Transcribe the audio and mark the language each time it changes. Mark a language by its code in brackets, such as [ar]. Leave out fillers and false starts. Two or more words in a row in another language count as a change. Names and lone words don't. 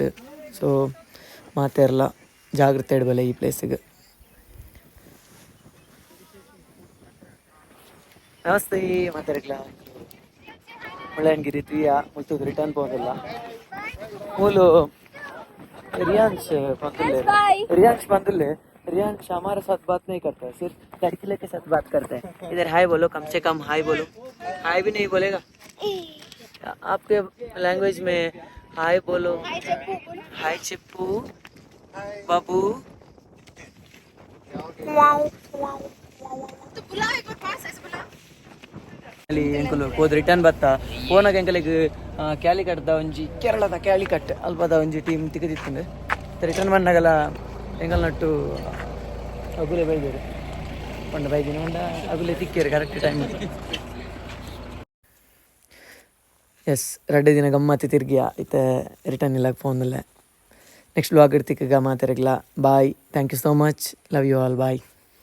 [tcy] ಸೊ ಮಾತೆರ್ಲ ಜಾಗ್ರತೆ ಇಡಬಲ್ಲ ಈ ಪ್ಲೇಸಿಗೆ. ನಮಸ್ತೆ ಮಾತಾಡ್ಲ ಮುಳ್ಳಯ್ಯನಗಿರಿ ತುಯ್ಯ ಮುಲ್ತುದು ರಿಟರ್ನ್ ಪೋದಿಲ್ಲ. [hi] ಮೂಲು रियांश बंदुल्ले रियांश हमारे साथ बात नहीं करता है, सिर्फ लड़की के साथ बात करता है. इधर हाय बोलो, कम से कम हाय बोलो. हाय भी नहीं बोलेगा आपके लैंग्वेज में. हाय बोलो, हाय चिप्पू बाबू. [tcy] ಅಲ್ಲಿ ಎಂಕುಲು ಹೋದ್ ರಿಟರ್ನ್ ಬತ್ತ ಫೋನಾಗ ಎಂಕಲಿಗೆ ಕ್ಯಾಲಿಕಟ್ದ ಒಂಜಿ ಕೇರಳದ ಕ್ಯಾಲಿಕಟ್ ಅಲ್ಪದ ಒಂಜಿ ಟೀಮ್ ತಿಕ್ಕದಿತ್ತಂದು ರಿಟರ್ನ್ ಬಂದಾಗಲ್ಲ ಎಂಕಲ್ ನಟ್ಟು ಅಗುಲೆ ಬೈದೇರು ಪಂಡ ಬೈದಿನ ಉಂಡ ಅಗುಲೆ ತಿಕ್ಕೇರು [en] correct time. [tcy] ಎಸ್ 2 ದಿನ ಗಮ್ಮತ್ತಿ ತಿರ್ಗಿಯ ಇತ್ತೆ ರಿಟರ್ನ್ ಇಲ್ಲ ಫೋನಲ್ಲೇ. [en] next blog [tcy] ಇಡ್ತಿಕ್ಕ ಮಾತಾಡಲ್ಲ. ಬಾಯ್, [en] Thank you so much, love you all, bye.